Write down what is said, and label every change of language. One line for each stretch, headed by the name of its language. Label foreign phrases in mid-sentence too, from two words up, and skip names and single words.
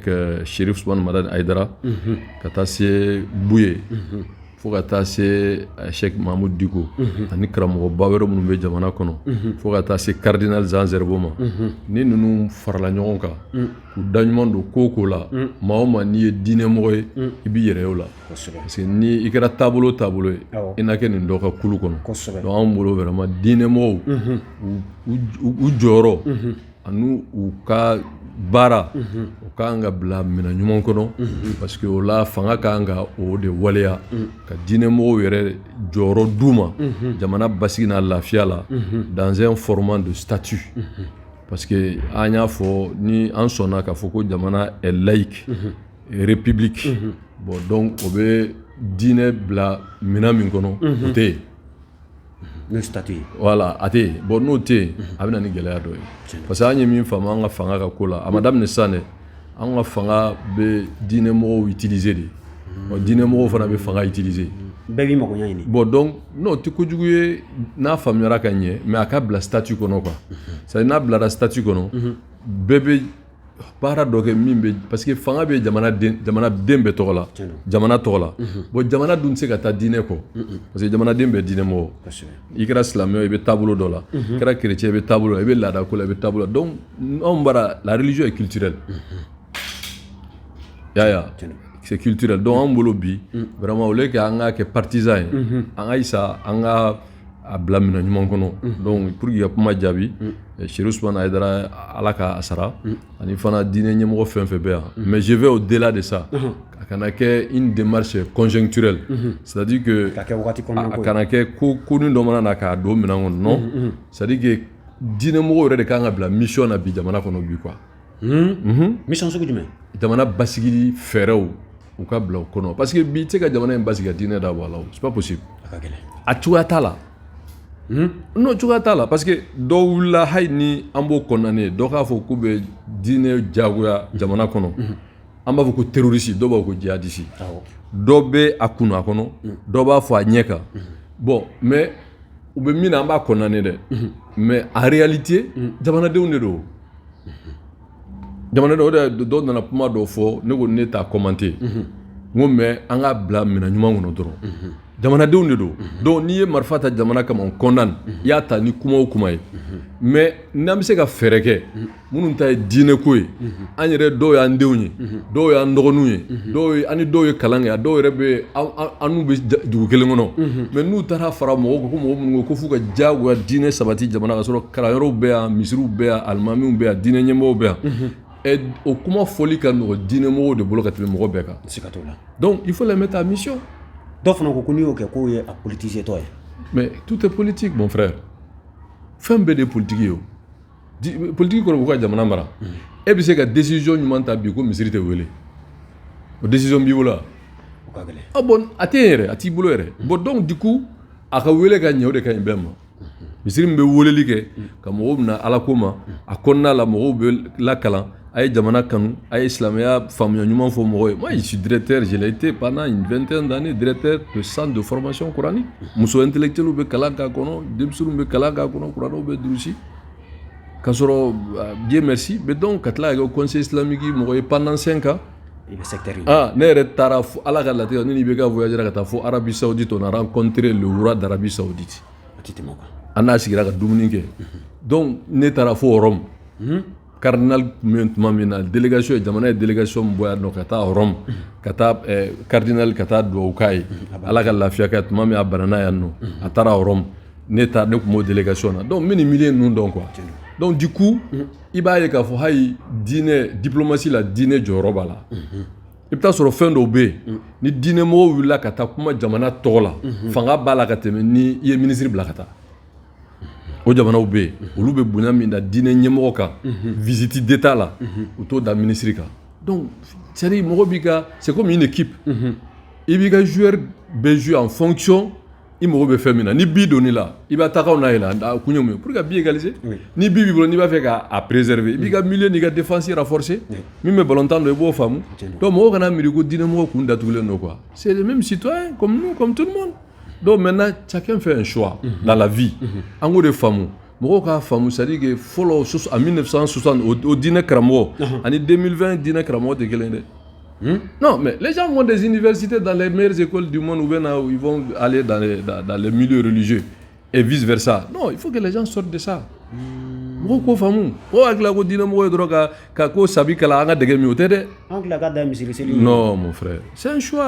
Bambara: Cherif Ousmane Madani Aidara ka taa se Buye fo ka taa se Cheikh Mahamudu Diko ani karamɔgɔba wɛrɛ minnu bɛ jamana kɔnɔ fo ka taa se cardinal Jean Zerbo ma ni ninnu farala ɲɔgɔn kan k'u da ɲuman don ko o ko la maa o maa n'i ye diinɛmɔgɔ ye i b'i yɛrɛ ye o la
French: parce que
Bambara: ni i kɛra taabolo ye i na kɛ nin dɔ ka kulu kɔnɔ donc anw bolo vraiment diinɛmɔgɔw u jɔyɔrɔ ani u ka baara o k'an ka bila minɛn ɲuman kɔnɔ
French: parce que
Bambara: o la fanga k'an ka o de waleya ka diinɛmɔgɔw yɛrɛ jɔyɔrɔ d'u ma jamana basigi n'a lafiya la
French: dans un format de statut parce que
Bambara: an y'a fɔ ni an sɔnna k'a fɔ ko jamana
French: est laïque république bon donc
Bambara: o bɛ diinɛ bila minɛn min kɔnɔ o tɛ yen
French: le statut
Bambara: voilà a tɛ yen bon n'o tɛ yen a bɛ na ni gɛlɛya dɔ ye
French: parce que
Bambara: an ye min faamu an ka fanga ka ko la a ma daminɛ sisan dɛ an ka fanga bɛ diinɛmɔgɔw utiliser de diinɛmɔgɔw fana bɛ fanga utiliser bɛɛ b'i mago ɲɛ ɲini
French: bon donc
Bambara: n'o tɛ kojugu ye n'a faamuyara ka ɲɛ mais a ka bila statut kɔnɔ
French: quoi c'est à dire
Bambara: n'a bilara statut kɔnɔ bɛɛ bɛ baara dɔ kɛ min bɛ
French: parce que
Bambara: fanga bɛ jamanaden bɛɛ tɔgɔ la jamana tɔgɔ la bon jamana dun tɛ se ka taa diinɛ kɔ
French: parce que
Bambara: jamanaden bɛɛ diinɛmɔgɔ i kɛra silamɛ i bɛ taabolo dɔ la i kɛra chrétien i bɛ taabolo la i bɛ laada ko la i bɛ taabolo la donc anw bara
French: la religion est culturelle
Bambara: y'a
French: c'est culturel donc
Bambara: anw bolo bi
French: vraiment au lieu que
Bambara: an ka kɛ partisan ye an ka isa an ka a bila minɛn ɲuman kɔnɔ
French: donc pour que
Bambara: ka kuma jaabi Cherif Ousmane Aidara Ala ka sara ani fana diinɛ ɲɛmɔgɔ fɛn fɛn bɛ yan
French: mais je vais au-delà de ça
Bambara: a kana kɛ
French: une démarche conjoncturelle c'est-à-dire que
Bambara: a kana kɛ ko ni dɔ mana na k'a don minɛn kɔnɔ
French: non c'est-à-dire que
Bambara: diinɛmɔgɔw yɛrɛ de kan ka bila mission na bi jamana kɔnɔ bi quoi mission sugu jumɛn jamana basigili fɛɛrɛw u ka bila o kɔnɔ
French: parce que
Bambara: bi tɛ ka jamana in basigi ka diinɛ da bɔ a la
French: c'est pas possible
Bambara: a cogoya t'a la non cogoya t'a la
French: parce que
Bambara: dɔw wulila hali ni an b'o kɔnɔna dɔw k'a fɔ k'u bɛ diinɛ jagoya jamana kɔnɔ an b'a fɔ ko terroriste dɔw b'a fɔ ko djihadiste dɔw bɛ a kunu a kɔnɔ dɔw b'a fɔ a ɲɛ kan
French: bon mais
Bambara: u bɛ min na an b'a kɔnɔna dɛ
French: mais en réalité
Bambara: jamanadenw de don jamanadenw de dɔw nana kuma dɔw fɔ ne ko ne t'a commenter n ko mais an ka bila minɛn ɲuman kɔnɔ dɔrɔn jamanadenw de don donc n'i ye marifa ta jamana kama
French: on condamne
Bambara: i y'a ta ni kuma o kuma ye mais n'an bɛ se ka fɛɛrɛ kɛ minnu ta ye diinɛ ko ye an yɛrɛ dɔw y'an denw ye dɔw y'an dɔgɔninw ye an ni dɔw ye kalan kɛ a dɔw yɛrɛ bɛ an n'u bɛ dugu kelen kɔnɔ mais n'u taara fara mɔgɔw kan ko mɔgɔ minnu ko f'u ka diyagoya diinɛ sabati jamana ka sɔrɔ kalanyɔrɔw bɛ yan misiriw bɛ yan alimamiw bɛ yan diinɛ ɲɛmɔgɔw bɛ yan o kuma fɔli ka nɔgɔ diinɛmɔgɔw de bolo ka tɛmɛ mɔgɔ bɛɛ kan
French: donc il faut les mettre en mission.
Bambara: dɔw fana ko n'i y'o kɛ k'o ye a politisé tɔ ye
French: mais tout est politique mon frère
Bambara: fɛn bɛɛ de ye politique ye o politique kɔnɔ k'u ka jamana mara e bɛ se ka décision ɲuman ta bi ko misiri tɛ wele o décision b'i bolo wa bon a tɛ yen yɛrɛ a t'i bolo yɛrɛ
French: bon donc du coup
Bambara: a ka wele ka ɲɛ o de ka ɲi bɛɛ ma misiri min bɛ weleli kɛ ka mɔgɔw bɛna ala ko ma a kɔnɔna la mɔgɔw bɛ lakalan ay jamana kanu ay islamia faamuya ɲuman fɔ mɔgɔ ye.
French: Moi je suis directeur, je l'ai été pendant une vingtaine d'années directeur de centre de formation coranique.
Bambara: Muso intellectuel bɛ kalan k'a kɔnɔ, denmisɛnninw bɛ kalan k'a kɔnɔ, kuranɛw bɛ durusi. K'a sɔrɔ
French: Dieu merci, mais donc
Bambara: ka tila ka kɛ
French: conseil islamique
Bambara: mɔgɔ ye
French: pendant 5 ans.
Bambara: Ne yɛrɛ taara ala ka latigɛ ne ni bɛ ka voyager ka taa fo Arabie Saoudite,
French: on a rencontré le roi d'Arabie Saoudite.
Bambara: An n'a sigira ka dumuni kɛ. Donc ne taara fo Rome. Cardinal tuma min na délégation ye jamana ye délégation min bɔ yan nɔ ka taa Rome ka taa cardinal ka taa duwawu k'a ye ala ka lafiya kɛ tuma min a banana yan nɔ a taara Rome ne tun b'o délégation na donc n bɛ nin milieu ninnu dɔn quoi.
French: Donc du coup
Bambara: i b'a ye k'a fɔ hali diinɛ diplomatie la diinɛ jɔyɔrɔ b'a la. I bɛ taa sɔrɔ fɛn dɔw bɛ yen ni diinɛmɔgɔw wulila ka taa kuma jamana tɔgɔ la fanga b'a la ka tɛmɛ ni i ye ministre bila ka taa. O jamanaw bɛ yen olu bɛ bonya min da diinɛ ɲɛmɔgɔ kan
French: visite d'état
Bambara: la u t'o da ministre kan.
French: Donc c'est à dire
Bambara: mɔgɔ b'i ka
French: c'est comme une équipe
Bambara: i b'i ka joueur bɛ
French: jouer en fonction
Bambara: i mago bɛ fɛn min na ni bi donn'i la i b'a tagaw n'a ye la a kun ye mun ye
French: pour que
Bambara: bi égaliser ni bi b'i bolo n'i b'a fɛ k'a préserver i b'i ka milieu n'i ka
French: défense renforcer
Bambara: min bɛ ballontan dɔn i b'o faamu donc mɔgɔw kana miiri ko diinɛmɔgɔ kun datugulen don
French: quoi c'est les mêmes citoyens comme nous comme tout le monde. Donc maintenant chacun fait un choix dans la vie
Bambara: an k'o de faamu mɔgɔw k'a faamu
French: c'est à dire que
Bambara: fɔlɔ
French: en 1960 au
Bambara: diinɛ karamɔgɔ ani 2020 diinɛ karamɔgɔ tɛ kelen dɛ.
French: Non, mais les gens vont des universités dans les meilleures écoles du monde où ils vont aller dans les milieux religieux et vice-versa. Non, il faut que les gens sortent de ça. Non, mon frère. C'est un choix.